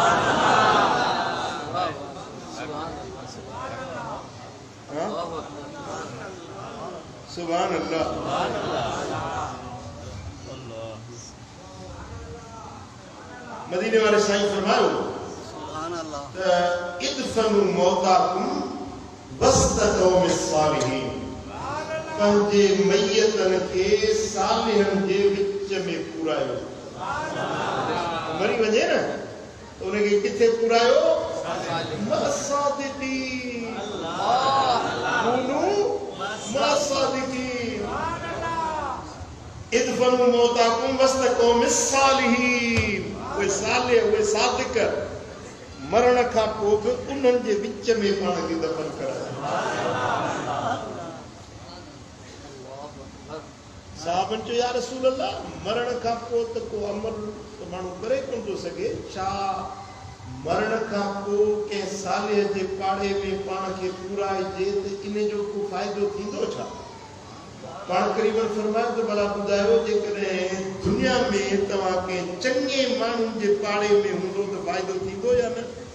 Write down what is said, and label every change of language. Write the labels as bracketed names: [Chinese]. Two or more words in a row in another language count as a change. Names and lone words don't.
[Arabic] سبحان الله [Sindhi] मदीने वाले साईं फरमायो सुभान अल्लाह [Arabic] ادفنوا موتاكم وسط قوم صالحين [Sindhi] पंहिंजे मैयतन खे सालिहन जे विच में पूरायो मरी वञे न त उनखे किथे पूरायो [Arabic] مصادقين كونوا مصادقين ادفنوا موتاكم وسط قوم صالحين [Sindhi] उहे सालिह उहे सादिक मरण खां पोइ बि उन्हनि जे विच में पाण खे दफ़न करायो साहबनि चयो [Arabic] يا رسول الله [Sindhi] मरण खां पोइ त को अमल त माण्हू करे कोन थो सघे छा मरण खां पोइ कंहिं सालिह जे पाड़े में पाण खे पूराइजे त इन जो को फ़ाइदो थींदो छा पाण क़रीबन फरमायो त भला ॿुधायो जेकॾहिं दुनिया में तव्हां कंहिं चङे माण्हुनि जे पाड़े में हूंदो त फ़ाइदो थींदो या न